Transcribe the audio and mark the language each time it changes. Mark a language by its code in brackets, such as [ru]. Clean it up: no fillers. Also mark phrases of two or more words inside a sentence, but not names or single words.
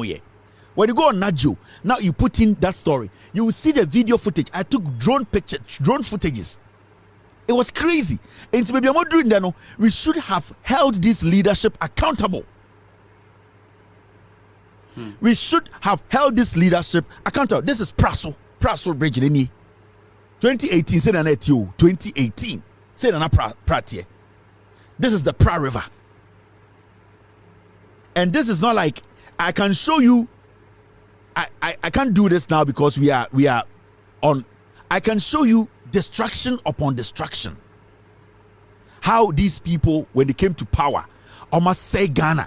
[en] When you go on Nagio, now you put in that story, you will see the video footage. I took drone footages. It was crazy. And maybe I'm doing that. We should have held this leadership accountable. We should have held this leadership accountable. This is Praso Bridge. 2018, say na 2018, say na Pratie. This is the Pra River, and this is not like I can show you. I can't do this now because we are on. I can show you destruction upon destruction. How these people, when they came to power, almost say Ghana.